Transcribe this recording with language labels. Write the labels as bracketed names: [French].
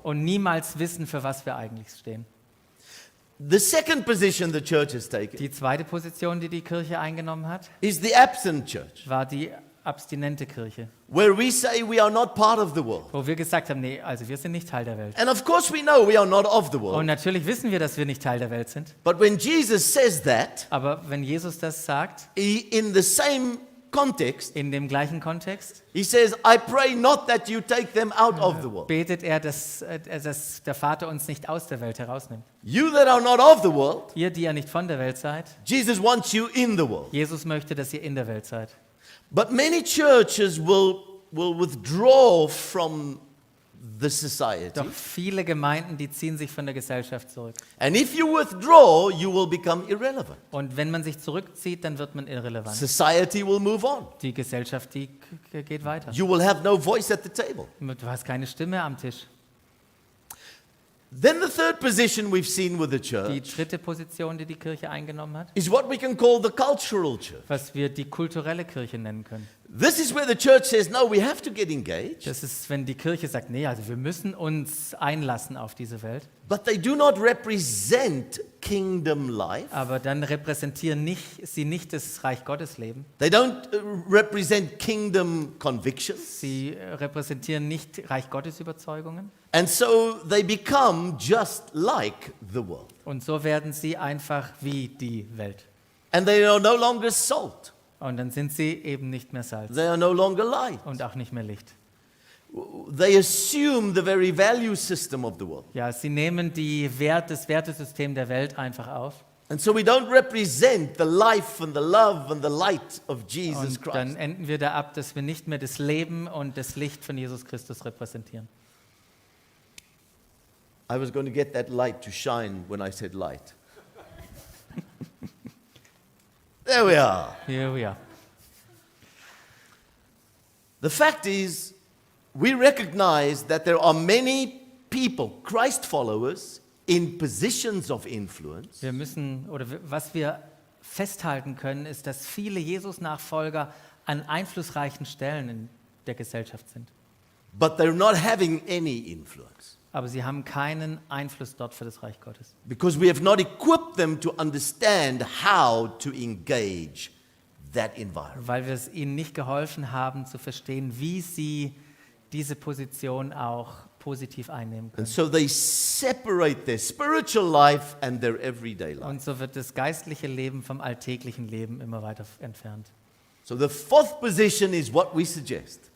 [German] und niemals wissen, für was wir eigentlich stehen. [English] The second position the church has taken [German] Die zweite Position, die die Kirche eingenommen hat, [English] is the absent church, [German] war die abstinente Kirche, [English] where we say we are not part of the world. [German] wo wir gesagt haben, nee, also wir sind nicht Teil der Welt. [English] And of course we know we are not of the [German] Und [English] world. [German] natürlich wissen wir, dass wir nicht Teil der Welt sind. [English] But when Jesus says that, [German] Aber wenn Jesus das sagt, [English] in the same context, [German] in dem gleichen Kontext, [English] he says, I pray not that you take them out of the world. [German] betet er, dass der Vater uns nicht aus der Welt herausnimmt. [English] You that are not of the world, [German] Ihr, die ja nicht von der Welt seid, [English] Jesus wants you in the world. [German] Jesus möchte, dass ihr in der Welt seid. [English] But many churches will withdraw from the society. [German] Doch viele Gemeinden, die ziehen sich von der Gesellschaft zurück. [English] And if you withdraw, you will become irrelevant. [German] Und wenn man sich zurückzieht, dann wird man irrelevant. [English] Society will move on. [German] Die Gesellschaft, die geht weiter. [English] You will have no voice at the table. [German] Du hast keine Stimme am Tisch. [English] Then the third position we've seen with the [German] Die [English] church [German] dritte Position, die die Kirche eingenommen hat, [English] is what we can call the cultural church. [German] was wir die kulturelle Kirche nennen können. [English] This is where the church says, no, we have to get engaged, [German] Das ist, wenn die Kirche sagt, nee, also wir müssen uns einlassen auf diese Welt, [English] but they do not represent kingdom life. [German] aber dann repräsentieren sie nicht das Reich Gottes Leben. [English] They don't represent kingdom convictions. [German] Sie repräsentieren nicht Reich Gottes Überzeugungen. [English] And so they become just like the world. [German] Und so werden sie einfach wie die Welt. [English] And they are no longer salt. [German] Und dann sind sie eben nicht mehr Salz [English] They are no longer light. [German] und auch nicht mehr Licht. [English] They assume the very value system of the world. [German] Ja, sie nehmen das Wertesystem der Welt einfach auf. [English] And so we don't represent the life and the love and the light of Jesus [German] Und dann [English] Christ. [German] enden wir da ab, dass wir nicht mehr das Leben und das Licht von Jesus Christus repräsentieren. [English] I was going to get that light to shine when I said light. There we are. Here we are. The fact is, we recognize that there are many people, Christ followers, in positions of influence, [German] Wir müssen, oder was wir festhalten können, ist, dass viele Jesus-Nachfolger an einflussreichen Stellen in der Gesellschaft sind. [English] but they're not having any influence [German] Aber sie haben keinen Einfluss dort für das Reich Gottes. [English] because we have not equipped them to understand how to engage that environment. [German] Weil wir es ihnen nicht geholfen haben, zu verstehen, wie sie diese Position auch positiv einnehmen können. [English] And so they separate their spiritual life and their everyday life. [German] Und so wird das geistliche Leben vom alltäglichen Leben immer weiter entfernt. [English] So the fourth position is what we suggest.